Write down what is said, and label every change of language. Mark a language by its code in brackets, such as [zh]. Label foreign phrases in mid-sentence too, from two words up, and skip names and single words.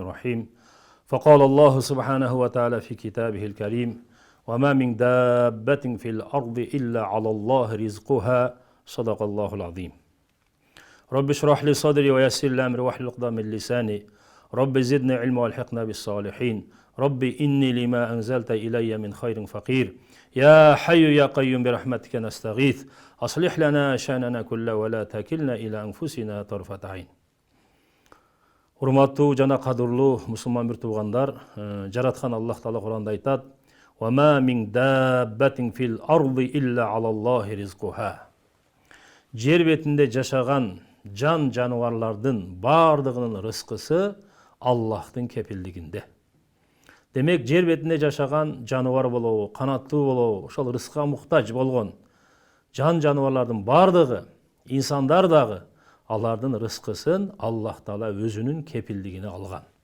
[ar] الرحيم فقال الله سبحانه وتعالى في كتابه الكريم وما من دابة في الأرض إلا على الله رزقها صدق الله العظيم رب اشرح لي صدري ويسر لي أمري واحلل عقدة من لساني رب زدني علما والحقنا بالصالحين رب إني لما أنزلت إلي من خير فقير يا حي يا قيوم برحمتك نستغيث أصلح لنا شأننا كله ولا تكلنا إلى أنفسنا طرفة عين. [ky] Урматтуу жана кадырлуу мусулман бир туугандар, жараткан Аллах Таала Куранда айтат: [ar] وما من دابة في الأرض إلا على الله رزقها." [ky] Жер бетинде жашаган жан жаныбарлардын бардыгынын рызкысы Аллахтын кепилдигинде. Демек, жер бетинде жашаган жаныбар болобу, канаттуу болобу, ошол рызкка муктаж болгон жан жаныбарлардын бардыгы, инсандар дагы алардын рызкысын Аллах Таала өзүнүн кепилдигине алган.